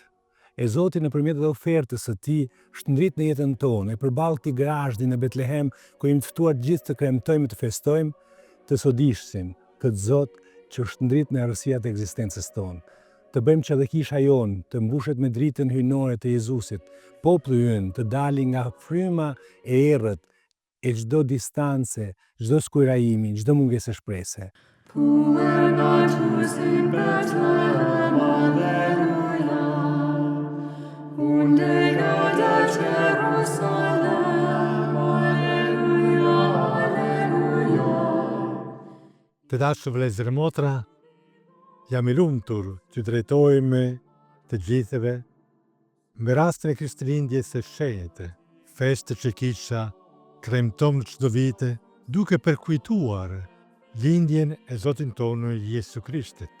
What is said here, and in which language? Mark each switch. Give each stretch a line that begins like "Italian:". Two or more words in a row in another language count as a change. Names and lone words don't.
Albanian: E Zoti nëpërmjet edhe ofertës së Tij shndrit në jetën tonë, e përballë këtij grazhdi në Betlehem, ku jemi të ftuar gjithë të kremtojmë, të festojmë, të sodishsim këtë Zot që shndrit në errësirat e ekzistencës tonë. Të bëjmë që edhe kisha jonë të mbushet me dritën hyjnore të Jezusit, populli ynë të dali nga fryma e errët, e çdo distance, çdo skujrajimi, çdo mungesë shprese.
Latin: Puer natus in Bethlehem, Alleluia, und egadet Jerusalem, Alleluia, Alleluia.
Albanian: Të dashur vëllezër e motra, jam i lumtur që drejtohemi të gjithëve me rastin e Krishtlindjes së shenjtë, festë që kisha kremton çdo vite, duke përkujtuar lindjen e Zotin tonë Jesu Krishtit.